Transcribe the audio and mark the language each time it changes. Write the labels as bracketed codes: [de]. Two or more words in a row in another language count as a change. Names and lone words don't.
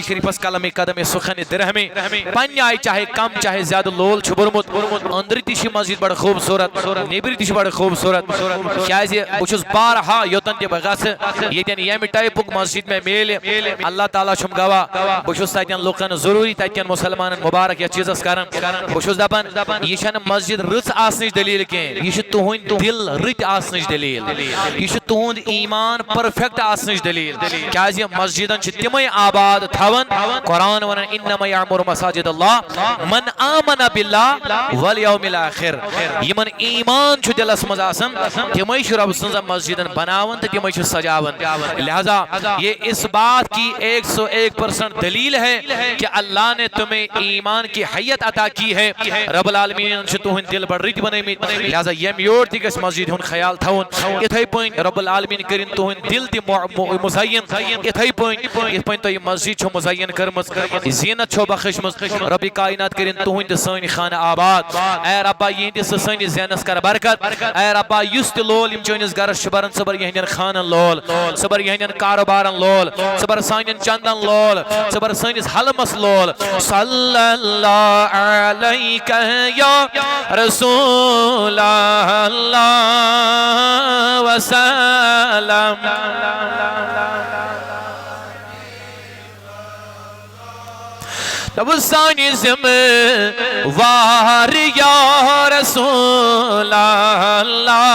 [ks] شریفس قلمِ قدمِ سُخنِ درہمِ پننہِ آیہِ چاہے کم چاہے زیادٕ لول چھُ بوٚرمُت أنٛدرٕ تہِ چھِ مسجد بڑٕ خوٗبصوٗرت نیٚبرٕ تہِ چھِ بڑٕ خوٗبصوٗرت کیازِ بہٕ چھُس بارہا یوٚتن تہِ بہٕ گژھٕ ییٚتٮ۪ن ییٚمہِ ٹایپُک مسجد مےٚ میلہِ اللہ تعالیٰ چھُم گواہ بہٕ چھُس تتٮ۪ن لُکن ضروٗری تتٮ۪ن مُسلمانن مُبارک یتھ چیٖزس کران بہٕ چھُس دپان یہِ چھنہٕ مسجد رٕژ آسنٕچ دٔلیٖل کینٛہہ یہِ چھِ تُہنٛدۍ دِل رٕتۍ آسنٕچ دٔلیٖل یہِ چھُ تُہنٛد ایٖمان پٔرفیکٹ آسنٕچ دٔلیٖل کیازِ مسجدن چھِ تِمے آباد تھاوان قرآن ونان [ar] انما یعمر مساجد اللہ من آمن باللہ والیوم الاخر [ks] یمن ایمان چھُ دلس منٛز آسان تِمے چھِ رب سٕنٛزن مسجدن بناوان تہٕ تِمے چھِ سجاوان [ur] لہذا یہ اس بات کی 101% دلیل ہے کہ اللہ نے تمہیں ایمان کی حیت عطا کی ہے [ks] رب العالمین چھِ تُہنٛدۍ دل بڑٕ رٕتۍ بنٲیمٕتۍ لہذا ییٚمہِ یور تہِ گژھِ مسجد ہُنٛد خیال تھاوُن یِتھے پٲٹھۍ رب العالمین کٔرِنۍ تُہنٛدۍ دل تہِ مزین یِتھے پٲٹھۍ یِتھ پٲٹھۍ تۄہہِ مسجد چھو مزین کٔرمٕژ زینت چھو بخشمٕژ رب کائنات کٔرِنۍ تُہنٛدۍ تہٕ سٲنۍ خانہٕ آباد اے ربا یِہنٛدِس تہٕ سٲنِس ذہنس کر برکت اے ربا یُس تہِ لول یِم چٲنِس گرس چھُ بران ژٕ بر یِہنٛدٮ۪ن خانن لول ژٕ بر یِہنٛدٮ۪ن کاروبارن لول ژٕ بر سانٮ۪ن چندن لول ژٕ بر سٲنِس حلمس لول [ar] صلی اللہ علیکہ یا رسول اللہ [ks] وسلم تب سانی ذمہ وار [ar] یا رسول اللہ